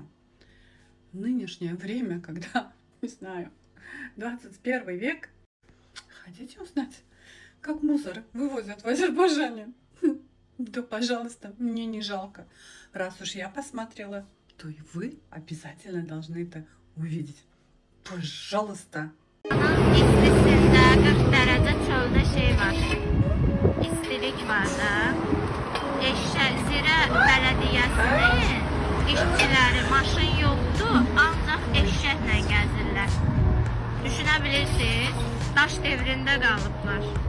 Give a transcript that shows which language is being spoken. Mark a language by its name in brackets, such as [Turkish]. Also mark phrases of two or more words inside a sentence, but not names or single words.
[Russian] В нынешнее время, когда, не знаю, 21 век, хотите узнать, как мусор вывозят в Азербайджане? Да, пожалуйста, мне не жалко. Раз уж я посмотрела, то и вы обязательно должны это увидеть. Пожалуйста. [Azerbaijani] İstisində 40 dərəcə çöldə şey var. İstilik var da. Zirə bələdiyyəsinin işçiləri maşın yoxdur, ancaq eşşəklə gəzirlər. Düşünə bilirsiniz, daş devrində qalıblar.